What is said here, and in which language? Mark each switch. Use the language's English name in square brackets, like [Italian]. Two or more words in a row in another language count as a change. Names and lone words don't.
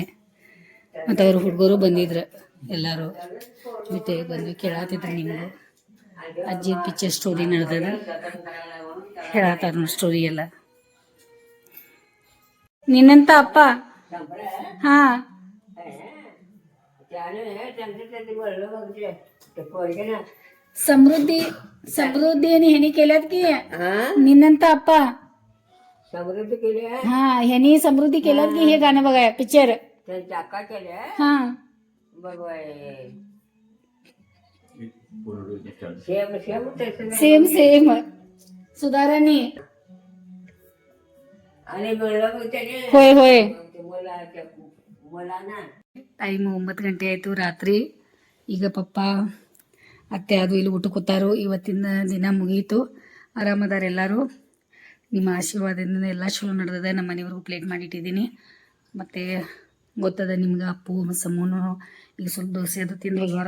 [Kannada] ಮತ್ತು ಅವ್ರ ಹುಡುಗರು ಬಂದಿದ್ರು ಎಲ್ಲರೂ ಬಿಟ್ಟು ಬಂದು ಕೇಳತ್ತಿದ್ರು ನಿಮಗೂ ಅಜ್ಜಿ ಪಿಕ್ಚರ್ ಸ್ಟೋರಿ ನಡೆದದ ಹೇಳತ್ತಾರ ನೋಡಿ ಸ್ಟೋರಿ ಎಲ್ಲ. ನಿನ್ನಂತ ಅಪ್ಪ ಹಾಂ [Marathi] समृद्धी आणि ह्यानी केल्यात की [Kannada] ನಿನ್ನಂತ ಅಪ್ಪ [Marathi] समृद्धी केली हा ह्यानी समृद्धी केल्यात की हे गाणं बघा पिक्चर त्यांच्या अक्का केल्या हा बघ [English] same same same same सुधाराणी [Marathi] आणि म्हणलं त्याने होय होय. मला ना [Kannada] ಟೈಮ್ 9 ಗಂಟೆ ಆಯಿತು ರಾತ್ರಿ. ಈಗ ಪಪ್ಪ ಅತ್ತೆ ಅದು ಇಲ್ಲಿ ಊಟ ಕೂತಾರು. ಇವತ್ತಿನ ದಿನ ಮುಗೀತು. ಆರಾಮದಾರ ಎಲ್ಲರೂ. ನಿಮ್ಮ ಆಶೀರ್ವಾದದಿಂದ ಎಲ್ಲ ಚಲೋ ನಡೆದದ. ನಮ್ಮ ಮನೆಯವ್ರಿಗೂ ಪ್ಲೇಟ್ ಮಾಡಿಟ್ಟಿದ್ದೀನಿ. ಮತ್ತು ಗೊತ್ತದ ನಿಮ್ಗೆ ಅಪ್ಪು ಸಮೂನು ಈಗ ಸ್ವಲ್ಪ ದೋಸೆ ಅದು ತಿಂದು ಹೋಗ್ಯಾರ.